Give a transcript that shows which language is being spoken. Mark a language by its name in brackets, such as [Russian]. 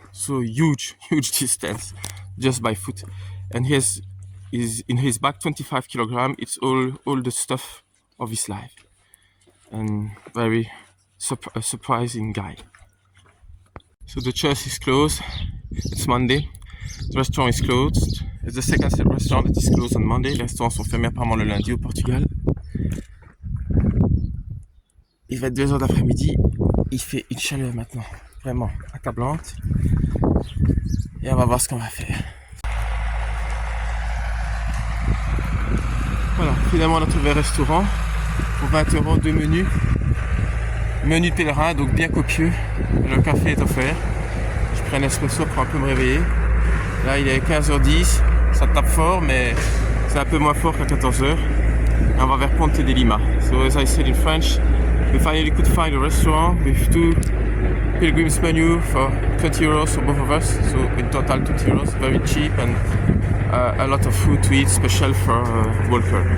[English] So huge distance just by foot. And he is in his back 25 kilograms. It's all the stuff of his life. And very surprising guy. So the church is closed. It's Monday. The restaurant is closed. It's the second restaurant that is closed on Monday. [French] Les restaurants sont fermés apparemment le lundi au Portugal. Il va être 2h d'après-midi. Il fait une chaleur maintenant vraiment accablante. Et on va voir ce qu'on va faire. Voilà, finalement on a trouvé un restaurant. Pour 20€, 2 menus. Menu de pèlerin, donc bien copieux. Le café est offert. Je prends un espresso pour un peu me réveiller. Là il est 15h10. Ça tape fort, mais c'est un peu moins fort qu'à 14h. Et on va vers Ponte de Lima. [English] So as I said in French, we finally could find a restaurant with 2 pilgrims menu for 20€ for both of us. So in total 20€, very cheap, and a lot of food to eat, special for walker.